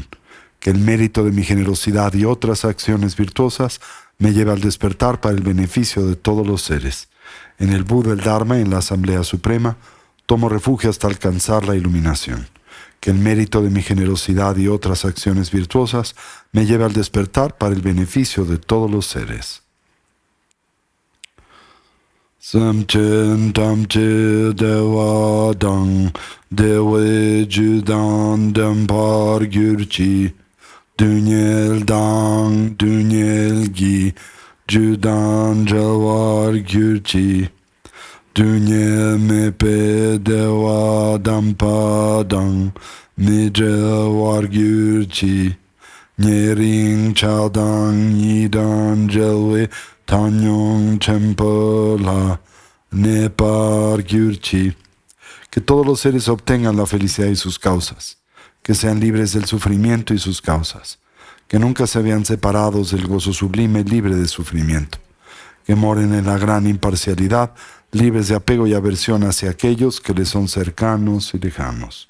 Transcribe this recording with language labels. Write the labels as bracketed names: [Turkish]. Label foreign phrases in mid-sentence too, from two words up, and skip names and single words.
[Spanish] Que el mérito de mi generosidad y otras acciones virtuosas me lleve al despertar para el beneficio de todos los seres. En el Buda, el Dharma y en la Asamblea Suprema, tomo refugio hasta alcanzar la iluminación. Que el mérito de mi generosidad y otras acciones virtuosas me lleve al despertar para el beneficio de todos los seres. [Tibetan] སེམས་ཅན་ཐམས་ཅད་བདེ་བ་དང་བདེ་བའི་རྒྱུ་དང་ལྡན་པར གྱུར་ཅིག སྡུག་བསྔལ་དང་སྡུག་བསྔལ་གྱི་རྒྱུ་དང་བྲལ་བར་གྱུར་ཅིག སྡུག་བསྔལ་མེད་པའི་བདེ་བ་དམ་པ་དང་མི་འབྲལ་བར་གྱུར་ཅིག ཉེ་རིང་ཆགས་སྡང་གཉིས་དང་བྲལ་བའི་བཏང་སྙོམས་ཆེན་པོ་ལ་གནས་པར་གྱུར་ཅིག. [Spanish] Que todos los seres obtengan la felicidad y sus causas. Que sean libres del sufrimiento y sus causas. Que nunca se vean separados del gozo sublime libre de sufrimiento. Que moren en la gran imparcialidad, libres de apego y aversión hacia aquellos que les son cercanos y lejanos.